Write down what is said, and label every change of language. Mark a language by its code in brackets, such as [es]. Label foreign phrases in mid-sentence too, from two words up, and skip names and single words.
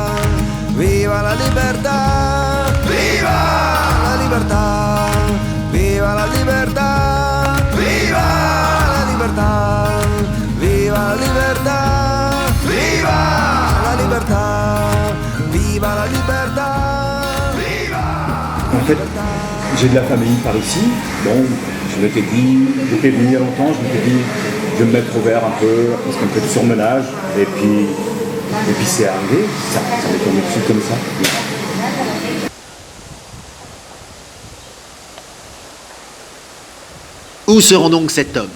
[it] Viva la libertà! Viva la libertà! Viva la libertà! Viva la libertà! Viva la libertà! Viva la libertà! Viva la libertà! Viva! [fr] En fait, j'ai de la famille par ici. Bon, je m'étais dit, depuis venu il y a longtemps, je m'étais dit, je vais me mettre au vert un peu, parce qu'un peu de surmenage. Et puis c'est arrivé, ça m'est tombé dessus comme ça. Où se rend donc cet homme?